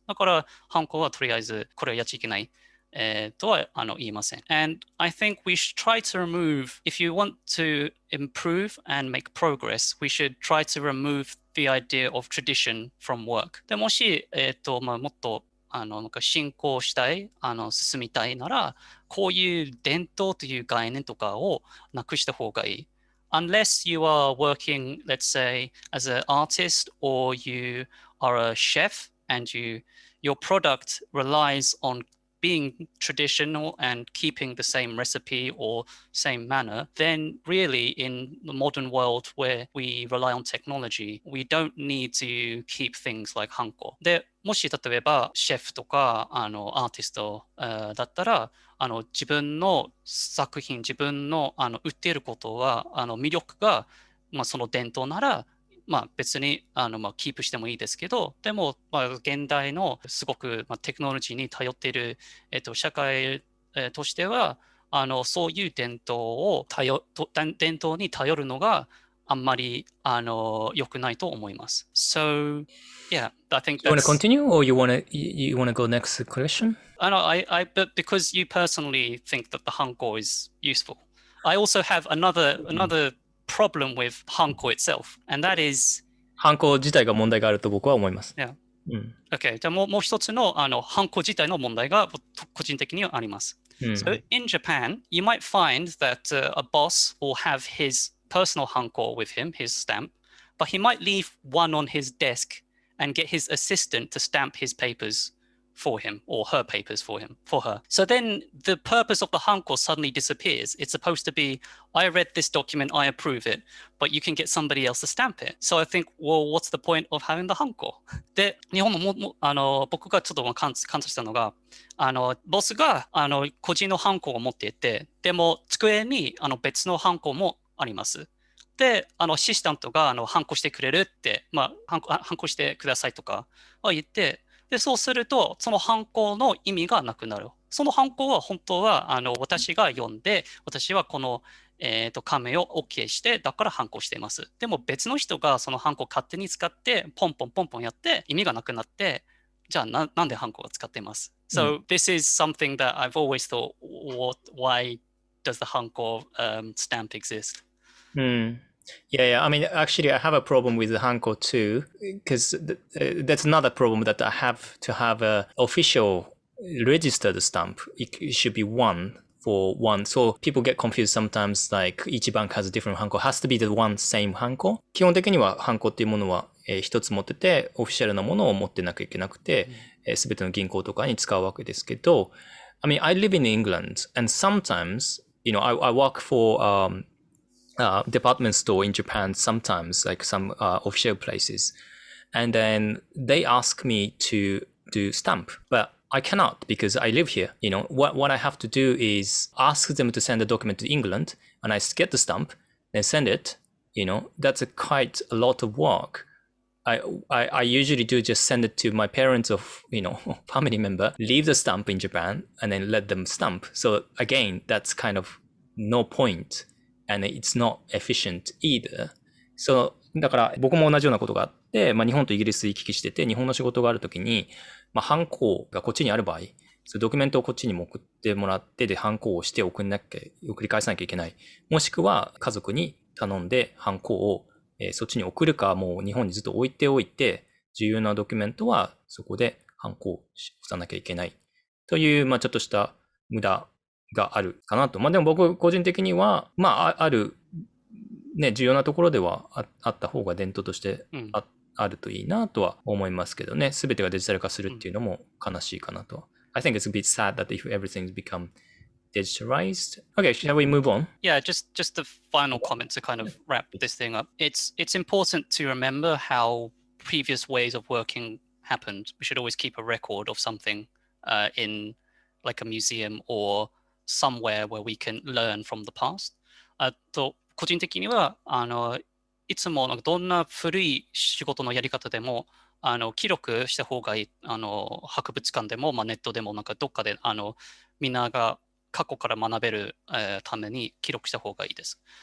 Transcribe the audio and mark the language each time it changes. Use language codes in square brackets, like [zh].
[ja] だからハンコはとりあえずこれをやっちゃいけない。とは言いません。 [en] And I think we should try to remove, if you want to improve and make progress, we should try to remove the idea of tradition from work. [ja] でもし、もっと進行したい、進みたいなら、こういう伝統という概念とかをなくした方がいい。 [en] Unless you are working, let's say, as an artist or you are a chef and your product relies on being traditional and keeping the same recipe or same manner, then really in the modern world where we rely on technology, we don't need to keep things like hanko. [ja] で、もし例えばシェフとかアーティストだったら自分の作品、自分の売っていることは魅力が、その伝統なら別にキープしてもいいですけど、でも現代のすごくテクノロジーに頼っている社会としてはそういう伝統に頼るのがあんまり良くないと思います。 [en] So, yeah, I think You want to continue or you want to go next question? But because you personally think that the hanko is useful, I also have another problem with hanko itself, and that is [ja] ハンコ自体が問題があると僕は思います。 [en] Yeah. Okay. [ja] じゃあもう一つのハンコ自体の問題が個人的にはあります。 [en] So in Japan, you might find that a boss will have his personal hanko with him, his stamp, but he might leave one on his desk and get his assistant to stamp his papers for him or her papers for her. So then the purpose of the hanko suddenly disappears. It's supposed to be, I read this document, I approve it, but you can get somebody else to stamp it. So I think, well, what's the point of having the hanko? [ja] で、日本の僕がちょっと感じしたのが、ボスが個人のハンコを持っていて、でも机に別のハンコもあります。で、アシスタントがハンコしてくれるって、ハンコしてくださいとか言って、で、そうすると、そのハンコの意味がなくなる。そのハンコは本当は私が読んで、私はこの、紙を OK して、だからハンコしています。でも別の人がそのハンコを勝手に使って、ポンポンポンポンやって意味がなくなって、じゃあなんでハンコが使っています。 [en] So this is something that I've always thought, why does the hanko stamp exist? Yeah. I mean, actually, I have a problem with the hanko too, because that's another problem that I have to have a official registered stamp. It should be one for one. So people get confused sometimes, like each bank has a different hanko. It has to be the one same hanko. [ja] 基本的にはハンコっていうものは一つ持ってて、オフィシャルなものを持ってなきゃいけなくて、すべての銀行とかに使うわけですけど、 [en] I mean, I live in England, and sometimes, I work for department store in Japan sometimes, like some official places. And then they ask me to do stamp, but I cannot because I live here. What I have to do is ask them to send the document to England, and I get the stamp, then send it. That's quite a lot of work. I usually do just send it to my parents of, family member, leave the stamp in Japan, and then let them stamp. So again, that's kind of no point, and it's not efficient either. [ja] So だから僕も同じようなことがあって、日本とイギリス行き来してて、日本の仕事があるときに、ハンコがこっちにある場合、そのドキュメントをこっちにも送ってもらって、で、ハンコをして送り返さなきゃいけない。もしくは家族に頼んでハンコをそっちに送るか、もう日本にずっと置いておいて、重要なドキュメントはそこでハンコを押さなきゃいけない。という、ちょっとした無駄があるかなと。でも僕個人的には、ある、重要なところではあった方が伝統としてあるといいなとは思いますけどね。すべてがデジタル化するっていうのも悲しいかなと。 [en] I think it's a bit sad that if everything's become digitalized. Okay, shall we move on? Yeah, just the final comment to kind of wrap this thing up. It's important to remember how previous ways of working happened. We should always keep a record of something in like a museum or somewhere where we can learn from the past. [ja] あと個人的にはいつもどんな古い仕事のやり方でも記録した方がいい。博物館でも、ネットでもどっかでみんなが過去から学べるために記録した方がいいです。